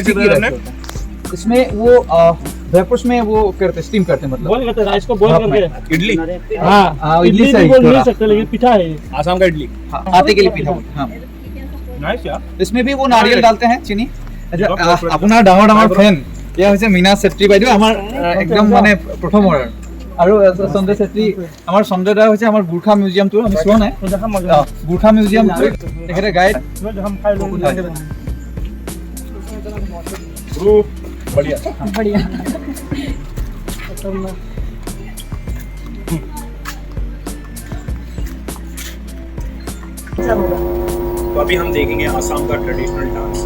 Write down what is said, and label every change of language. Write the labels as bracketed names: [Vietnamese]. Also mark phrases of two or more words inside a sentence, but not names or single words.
[Hindi] sticky चीज़ है rice आपने? होता है। इसमें वो वेपर्स में वो करते स्टीम करते हैं, मतलब बॉईल करते हैं राइस को, बॉईल करके। इडली। हाँ, इडली इडली से भी ही बोल थोड़ा। नहीं सकते, लेकिन पिठा है। आसाम का इडली। हाँ, आटे के लिए पीठा बोलते हैं। हाँ, नाइस यार। इसमें भी वो नारियल डालते हैं, चीनी। अच्छा, [Assamese] আপোনাৰ ডাঙৰ ডাঙৰ ফেন এয়া হৈছে মীনা চেত্ৰী বাইদেউ, আমাৰ একদম মানে প্ৰথম অৰ্ডাৰ। আৰু সঞ্জয় চেত্ৰী, আমাৰ সঞ্জয় দা হৈছে আমাৰ গুৰ্খা মিউজিয়ামটো আমি চোৱা নাই। গুৰ্খা মিউজিয়াম তেখেতে গাইড। [Hindi] हम खाए लोग बढ़िया। बढ़िया। तो अभी हम देखेंगे आसाम का [English] traditional dance.